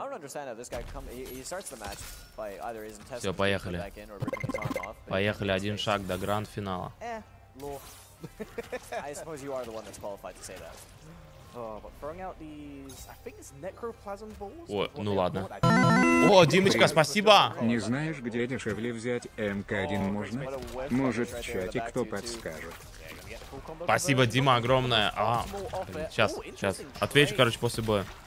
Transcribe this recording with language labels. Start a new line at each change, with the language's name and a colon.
English: I don't understand how this guy he starts the match by either his intestines
Russian: Все, поехали.
English: back in or ripping his arm off.
Russian: Поехали, один шаг до гранд-финала.
English: I suppose you are the one that's qualified to say that. Oh, but throwing out these, I think it's necroplasm balls.
Russian: Ой, ну ладно. О, Димочка, спасибо! Не знаешь, где дешевле взять МК1 можно? Может, в чате кто подскажет? Спасибо, Дима, огромное. Сейчас. Отвечу, короче, после боя.